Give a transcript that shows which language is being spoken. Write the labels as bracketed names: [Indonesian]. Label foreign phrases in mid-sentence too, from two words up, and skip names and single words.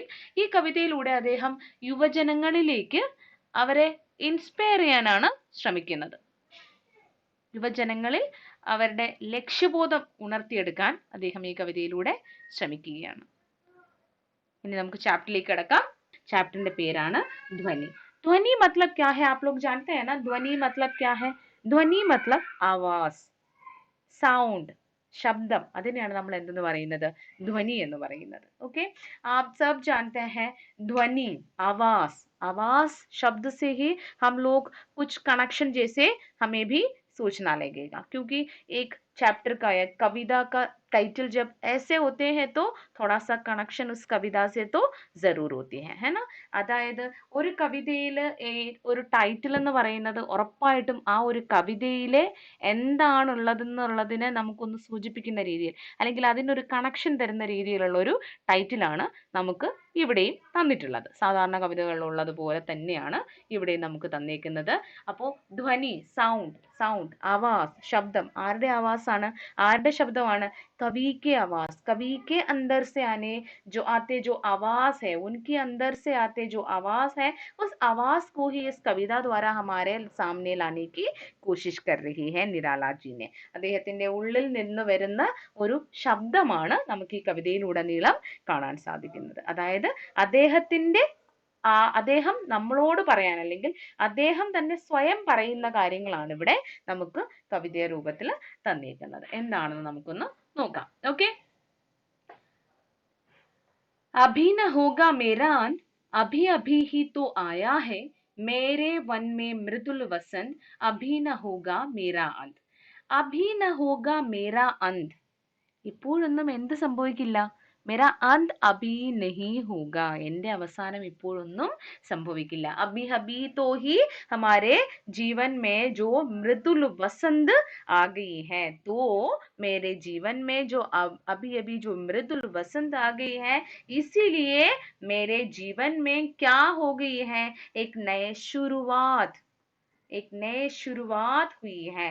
[Malayalam] ഈ കവിതയിലൂടെ അദ്ദേഹം യുവജനങ്ങളിലേക്ക് അവരെ ഇൻസ്പയർ ചെയ്യാനാണ് ശ്രമിക്കുന്നത്. യുവജനങ്ങളിൽ അവരുടെ ലക്ഷ്യബോധം ഉണർത്തിയെടുക്കാൻ അദ്ദേഹം ഈ കവിതയിലൂടെ ശ്രമിക്കുകയാണ്. ഇനി നമുക്ക് ചാപ്റ്ററിലേക്ക് കടക്കാം. ചാപ്റ്ററിന്റെ പേരാണ് ധ്വനി. [Hindi] ധ്വനി मतलब क्या है? आप लोग जानते हैं ना ध्वनि मतलब क्या है? [Malayalam] ധ്വനി मतलब ആവാസ്, സൗണ്ട്, ശബ്ദം. അതിനെയാണ് നമ്മൾ എന്തെന്ന് പറയുന്നത്? ധ്വനി എന്ന് പറയുന്നത്. [Hindi] ओके, आप सब जानते हैं ध्वनि आवाज. आवाज शब्द से ही हम लोग कुछ कनेक्शन जैसे हमें भी सोचना लगेगा, क्योंकि एक चैप्टर का या कविता का टाइटल जब ऐसे होते हैं तो थोड़ा सा कनेक्शन उस कविता से तो जरूर होती है ना. [Malayalam] അതായത് ഒരു കവിതയിൽ ഒരു ടൈറ്റിൽ എന്ന് പറയുന്നത് ഉറപ്പായിട്ടും ആ ഒരു കവിതയിലെ എന്താണുള്ളതെന്നുള്ളതിനെ നമുക്കൊന്ന് സൂചിപ്പിക്കുന്ന രീതിയിൽ അല്ലെങ്കിൽ അതിനൊരു കണക്ഷൻ തരുന്ന രീതിയിലുള്ള ഒരു ടൈറ്റിലാണ് നമുക്ക് ഇവിടെയും തന്നിട്ടുള്ളത്. സാധാരണ കവിതകളിലുള്ളതുപോലെ തന്നെയാണ് ഇവിടെയും നമുക്ക് തന്നേക്കുന്നത്. അപ്പോൾ ധ്വനി, സൗണ്ട്, ആവാസ്, ശബ്ദം. ആരുടെ ആവാസാണ്? ആരുടെ ശബ്ദമാണ്? [Hindi] कवि के आवाज, कवि के अंदर से आते जो आवाज है, उनके अंदर से आते जो आवाज है, उस आवाज को ही इस कविता द्वारा हमारे सामने लाने की कोशिश कर रही है निराला जी ने. [Malayalam] അദ്ദേഹത്തിന്റെ ഉള്ളിൽ നിന്ന് വരുന്ന ഒരു ശബ്ദമാണ് നമുക്ക് ഈ കവിതയിലുടനീളം കാണാൻ സാധിക്കുന്നത്. അതായത് അദ്ദേഹം നമ്മളോട് പറയാൻ അല്ലെങ്കിൽ അദ്ദേഹം തന്നെ സ്വയം പറയുന്ന കാര്യങ്ങളാണ് ഇവിടെ നമുക്ക് കവിതയ രൂപത്തിൽ തന്നിരിക്കുന്നത്. എന്താണെന്ന് നമുക്കൊന്ന് നോക്കാം. ഓക്കെ, [Hindi] अभी न होगा मेरा अंत, अभी अभी ही तो आया है, मेरे वन में मृदुल वसंत, अभी न होगा मेरा अंत. अभी न होगा मेरा अंत. [Malayalam] ഇപ്പോഴൊന്നും എന്ത് സംഭവിക്കില്ല? [Hindi] मेरा अंत अभी नहीं होगा. [Malayalam] എന്റെ അവസാനം ഇപ്പോഴൊന്നും സംഭവിക്കില്ല. [Hindi] अभी अभी तो ही हमारे जीवन में जो मृदुल वसंत आ गई है, तो मेरे जीवन में जो अभी अभी जो मृदुल वसंत आ गई है, इसीलिए मेरे जीवन में क्या हो गई है? एक नए शुरुआत हुई है.